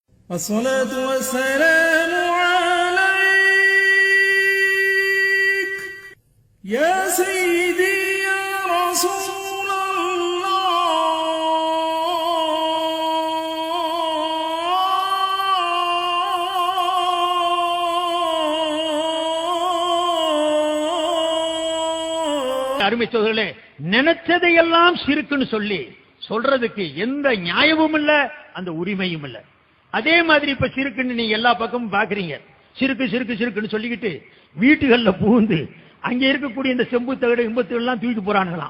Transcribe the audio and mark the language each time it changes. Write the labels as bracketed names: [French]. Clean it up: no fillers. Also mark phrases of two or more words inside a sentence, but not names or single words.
[Arabic] الصلاة والسلام عليك يا سيدي يا رسول الله. [Tamil] அருமை சோதரர்களே, நினைச்சதையெல்லாம் சிறுக்குன்னு சொல்லி சொல்றதுக்கு எந்த நியாயமும் இல்ல, அந்த உரிமையும் இல்ல. அதே மாதிரி இப்ப சிறுக்குன்னு நீங்க எல்லா பக்கமும் பாக்குறீங்க. சிறுக்கு சிறுக்கு சிறுக்குன்னு சொல்லிக்கிட்டு வீட்டுகள்ல புகுந்து அங்க இருக்கக்கூடிய இந்த செம்பு தகடு இம்பத்துகள் எல்லாம் தூக்கிட்டு போறானுங்களாம்.